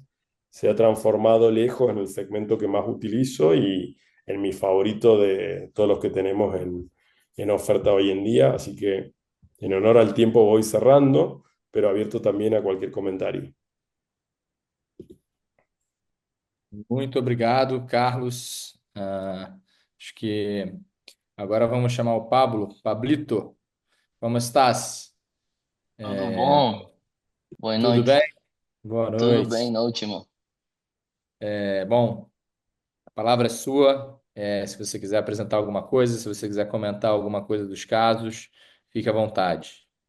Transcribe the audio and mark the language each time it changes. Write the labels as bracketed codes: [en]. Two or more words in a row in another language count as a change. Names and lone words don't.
[es] Se ha transformado lejos en el segmento que más utilizo y en mi favorito de todos los que tenemos en oferta hoy en día, así que en honor al tiempo voy cerrando, pero abierto también a cualquier comentario. [pt] Muito obrigado, Carlos. Acho que agora vamos chamar o Pablo. Pablito, como estás? Tudo bom? Boa Tudo noite. bem? Boa Tudo bem, noite. ótimo. Bom, a palavra é sua. Se você quiser apresentar alguma coisa, se você quiser comentar alguma coisa dos casos, fique à vontade.